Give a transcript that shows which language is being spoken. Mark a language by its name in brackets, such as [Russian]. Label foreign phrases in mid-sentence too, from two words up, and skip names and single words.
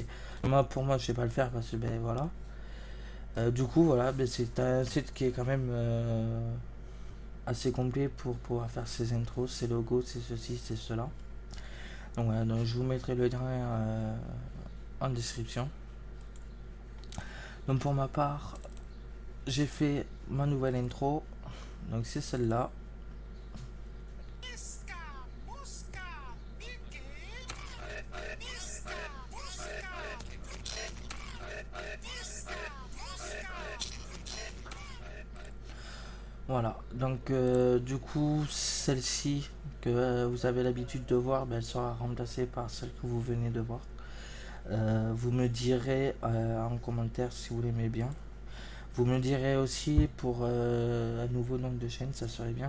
[French] Moi, pour moi, je vais pas le faire parce que ben voilà. Du coup, voilà, ben, c'est un site qui est quand même assez complet pour pouvoir faire ses intros, ses logos, c'est ceci, c'est cela. Donc voilà, donc je vous mettrai le lien en description. Donc pour ma part, j'ai fait ma nouvelle intro, donc c'est celle-là. Isca, mosca, pique. Isca, mosca. Isca, mosca. Voilà, donc du coup, celle-ci que vous avez l'habitude de voir, ben, elle sera remplacée par celle que vous venez de voir. Vous me direz en commentaire si vous l'aimez bien. Vous me direz aussi pour un nouveau nom de chaîne, ça serait bien.